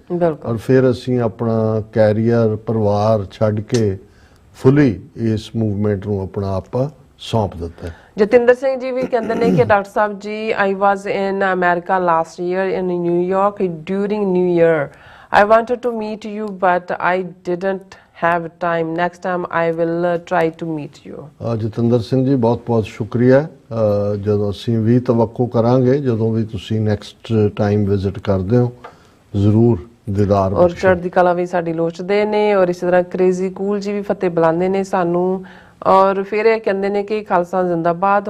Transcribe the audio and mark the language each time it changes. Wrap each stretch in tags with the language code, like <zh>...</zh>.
<pa>ਬਿਲਕੁਲ। ਔਰ ਫਿਰ ਅਸੀਂ ਆਪਣਾ ਕੈਰੀਅਰ, ਪਰਿਵਾਰ ਛੱਡ ਕੇ ਫੁੱਲੀ ਇਸ ਮੂਵਮੈਂਟ ਨੂੰ ਆਪਣਾ ਆਪ ਸੌਂਪ ਦਿੱਤਾ। ਜਤਿੰਦਰ ਸਿੰਘ ਜੀ ਵੀ ਕਹਿੰਦੇ ਨੇ ਕਿ doctor Sahib ji,</pa> <en>I was in America last year in New York during New Year. I wanted to meet you but I didn't have time. Next time I will try to meet you.</en> <pa>Jatinder Singh ji, ਬਹੁਤ ਬਹੁਤ ਸ਼ੁਕਰੀਆ। ਜਦੋਂ ਅਸੀਂ ਵੀ ਤਵੱਕੋ ਕਰਾਂਗੇ, ਜਦੋਂ ਵੀ ਤੁਸੀਂ</pa> <en>next time visit</en> <pa>ਕਰਦੇ ਹੋ, ਜ਼ਰੂਰ ਦੀਦਾਰ ਔਰ ਚੜ੍ਹਦੀ ਕਲਾ ਵੀ ਸਾਡੀ ਲੋਚਦੇ ਨੇ। ਔਰ ਇਸੇ ਤਰ੍ਹਾਂ ਕ੍ਰੇਜ਼ੀ ਕੂਲ ਜੀ ਵੀ ਫਤਿਹ ਬੁਲਾਉਂਦੇ ਨੇ ਸਾਨੂੰ। ਔਰ ਫਿਰ ਇਹ ਕਹਿੰਦੇ ਨੇ ਕਿ ਖਾਲਸਾ ਜ਼ਿੰਦਾਬਾਦ।</pa>